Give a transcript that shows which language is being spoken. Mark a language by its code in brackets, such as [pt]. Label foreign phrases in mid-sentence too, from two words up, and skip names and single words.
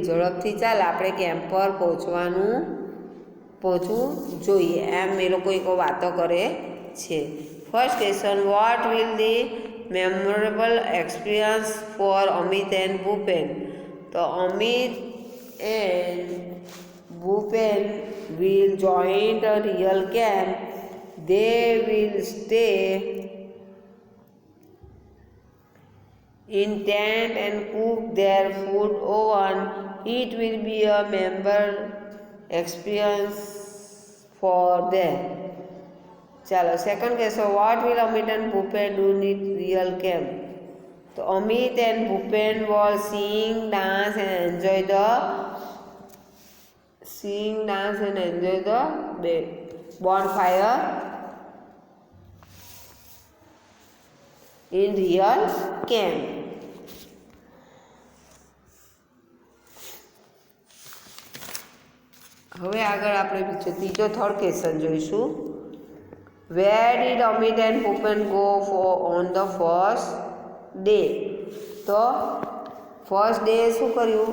[gu] ઝડપથી ચાલ, આપણે કેમ્પ પર પહોંચવું જોઈએ. એમ એ લોકો એક વાતો કરે છે. [en] First question, what will the memorable experience for Amit and Bhupen. તો અમિત એન્ડ ભૂપેન will join a real camp. They will stay in tent and cook their food oven. It will be a memorable experience for them. [gu] ચાલો સેકન્ડ કહેશો, [en] what will Amit and Bhupen do in real camp. તો Amit and Bhupen will sing dance and enjoy the bonfire in real camp. [gu] હવે આગળ આપણે ત્રીજો [en] third question [gu] જોઈશું. [en] Where did Amit and Bhupen go on the first day. [gu] તો [en] first day [gu] શું કર્યું?